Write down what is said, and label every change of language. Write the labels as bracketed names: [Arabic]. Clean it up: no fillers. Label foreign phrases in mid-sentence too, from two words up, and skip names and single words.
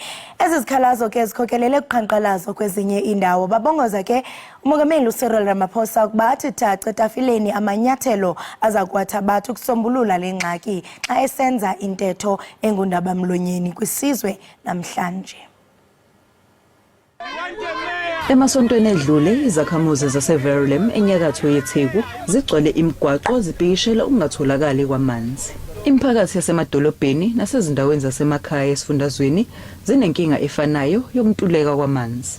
[Xhosa] Ezi zikhalazo ke zikhokelele ukuqhankqalazo kwezinye iindawo. Babongoza ke umongameli Cyril Ramaphosa ukuba athi thaca etafileni amanyathelo aza kuwathabatha ukusombulula le ngxaki xa esenza intetho engundaba mlonyeni kwisizwe namhlanje. [Zulu] Emasontweni edlule izakhamuzi zaseVerulam enyakatho yeTheku zigcwele imigwaqo zibhikishela ukungatholakali kwamanzi. Imiphakathi yasemadolobheni nasezindaweni zasemakhaya esifundazweni zinenkinga efanayo yokuntuleka kwamanzi.